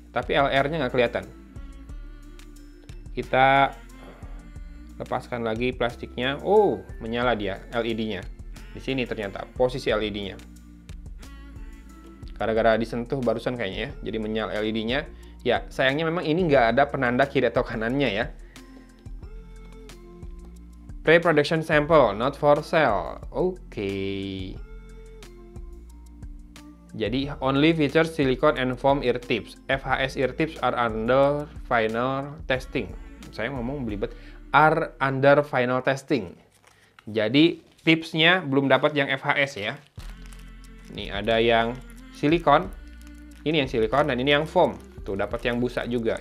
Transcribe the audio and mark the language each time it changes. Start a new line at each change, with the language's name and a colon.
Indonesian: Tapi LR-nya nggak kelihatan. Kita lepaskan lagi plastiknya. Oh, menyala dia LED-nya. Di sini ternyata posisi LED-nya. Gara-gara disentuh barusan kayaknya ya. Jadi menyala LED-nya. Ya, sayangnya memang ini nggak ada penanda kiri atau kanannya ya.
English: Pre-production sample, not for sale. Oke. Jadi, only features silicone and foam ear tips. FHS ear tips are under final testing.
Indonesian: Saya ngomong belibet.
English: Are under final testing.
Indonesian: Jadi, tipsnya belum dapat yang FHS ya. Ini ada yang silikon. Ini yang silikon dan ini yang foam. Tuh, dapat yang busa juga.